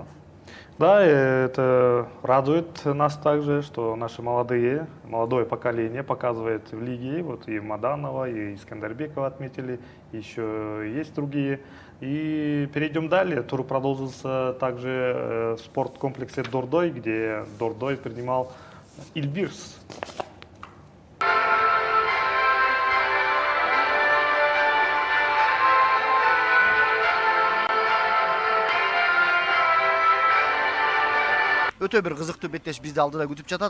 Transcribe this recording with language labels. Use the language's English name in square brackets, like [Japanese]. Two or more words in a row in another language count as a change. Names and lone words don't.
[Russian] Да, это радует нас также, что наши молодое поколение показывает в лиге, вот и Маданова, и Искандербекова отметили, еще есть другие. И перейдем далее. Тур продолжился также в спорткомплексе Дордой, где Дордой принимал Ильбирс. [Kyrgyz] Өтө бир кызыктуу беттеш бизди алдыда күтүп жатат.